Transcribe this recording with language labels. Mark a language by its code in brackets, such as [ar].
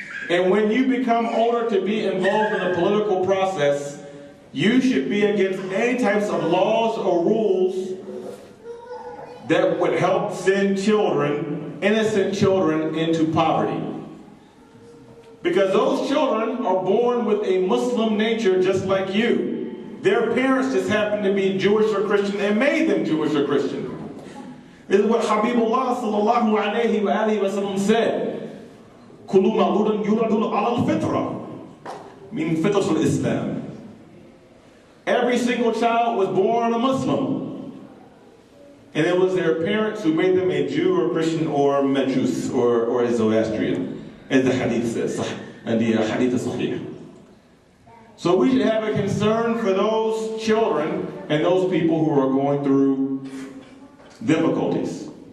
[en] And when you become older to be involved in the political process, you should be against any types of laws or rules that would help send children, innocent children, into poverty. Because those children are born with a Muslim nature just like you. Their parents just happened to be Jewish or Christian and made them Jewish or Christian. This is what Habibullah sallallahu alayhi wa sallam said. [ar] كُلُّ مَوْلُودٍ يُولَدُ عَلَى الْفِطْرَةِ meaning فِطْرَةُ الْإِسْلَام. [en] Every single child was born a Muslim. And it was their parents who made them a Jew or Christian or Majus or a Zoroastrian, as the hadith says, and the hadith is sahih. So we should have a concern for those children and those people who are going through difficulties.